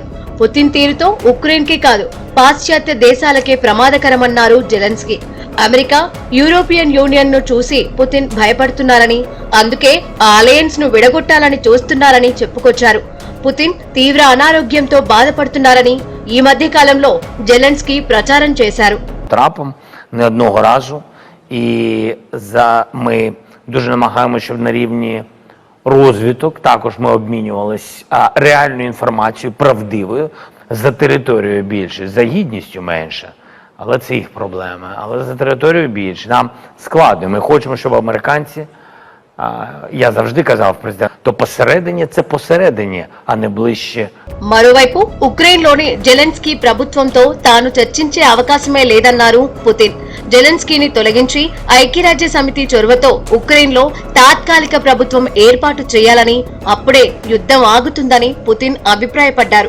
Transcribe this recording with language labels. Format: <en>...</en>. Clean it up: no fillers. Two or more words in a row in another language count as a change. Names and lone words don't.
<te>పుతిన్ తీరుతో ఉక్రెయిన్కే కాదు పాశ్చాత్య దేశాలకే ప్రమాదకరమన్నారు జెలెన్స్కీ. అమెరికా, యూరోపియన్ యూనియన్ ను చూసి పుతిన్ భయపడుతున్నారని, అందుకే ఆ అలయన్స్ ను విడగొట్టాలని చూస్తున్నారని చెప్పుకొచ్చారు. పుతిన్ తీవ్ర అనారోగ్యంతో బాధపడుతున్నారని ఈ మధ్య కాలంలో జెలెన్స్కీ ప్రచారం చేశారు.</te> <uk>І ми дуже намагаємося, щоб на рівні розвиток також ми обмінювалися реальною інформацією, правдивою, за територією більше, за гідністю менше. Але це їх проблеми. Але за територією більше. Нам складно. Ми хочемо, щоб американці, я завжди казав президенту, то посередині це посередині, а не ближче.</uk> <te>మరోవైపు ఉక్రెయిన్లోని జెలెన్స్కీ ప్రభుత్వంతో తాను చర్చించే అవకాశమే లేదన్నారు పుతిన్. జెలెన్స్కీని తొలగించి ఐక్యరాజ్య సమితి చొరవతో ఉక్రెయిన్లో తాత్కాలిక ప్రభుత్వం ఏర్పాటు చేయాలని, అప్పుడే యుద్ధం ఆగుతుందని పుతిన్ అభిప్రాయపడ్డారు.</te>